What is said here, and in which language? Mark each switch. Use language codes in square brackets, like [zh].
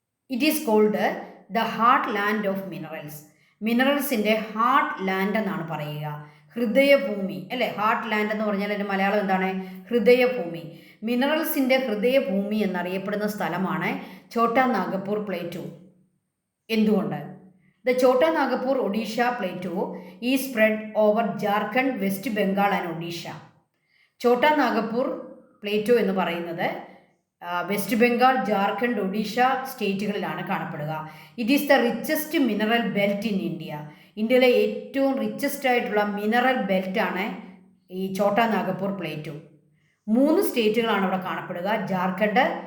[en] It is called the heartland of minerals. [ml] മിനറൽസിൻ്റെ heart land എന്നാണ് പറയുക, ഹൃദയഭൂമി അല്ലേ? Heart land എന്ന് പറഞ്ഞാൽ അതിൻ്റെ മലയാളം എന്താണ്? ഹൃദയഭൂമി. മിനറൽസിൻ്റെ ഹൃദയഭൂമി എന്നറിയപ്പെടുന്ന സ്ഥലമാണ് ഛോട്ടാ നാഗപ്പൂർ പ്ലേറ്റോ. എന്തുകൊണ്ട്? [en] The Chota Nagpur Odisha Plateau is spread over Jharkhand, West Bengal and Odisha. [ml] Chota Nagpur Plateau എന്ന് പറയുന്നത് west Bengal, Jharkhand, Odisha സ്റ്റേറ്റുകളിലാണ് കാണപ്പെടുക. [en] It is the richest mineral belt in India. [ml] ഇന്ത്യയിലെ ഏറ്റവും റിച്ചസ്റ്റ് ആയിട്ടുള്ള മിനറൽ ബെൽറ്റാണ് ഈ ഛോട്ടാ നാഗപ്പൂർ പ്ലേറ്റോ. 3 സ്റ്റേറ്റുകളാണ് അവിടെ കാണപ്പെടുക: ജാർഖണ്ഡ്,